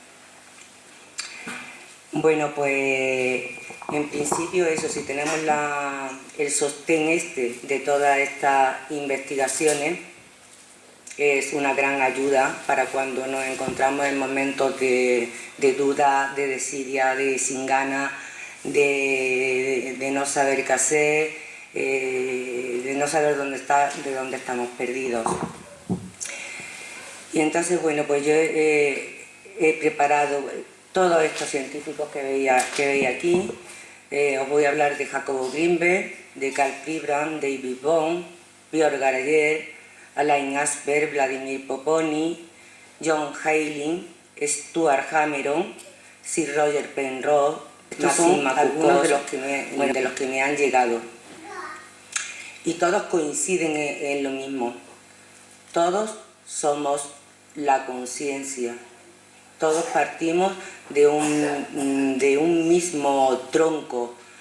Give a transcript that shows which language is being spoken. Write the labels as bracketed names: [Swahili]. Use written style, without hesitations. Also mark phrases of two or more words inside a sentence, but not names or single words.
[Spanish] Bueno, pues en principio eso, si tenemos el sostén de todas estas investigaciones, es una gran ayuda para cuando nos encontramos en momentos de duda, de desidia, de sin ganas, de no saber qué hacer, de no saber de dónde estamos perdidos. Y entonces, bueno, pues yo he preparado todos estos científicos que veía aquí. Os voy a hablar de Jacobo Grinberg, de Karl Pribram, David Bohm, Björn Garager, Alain Aspect, Vladimir Poponi, John Hailing, Stuart Hameron, Sir Roger Penrose. Estos son algunos de los que me han llegado. Y todos coinciden en lo mismo. Todos somos la conciencia. Todos partimos de un mismo tronco.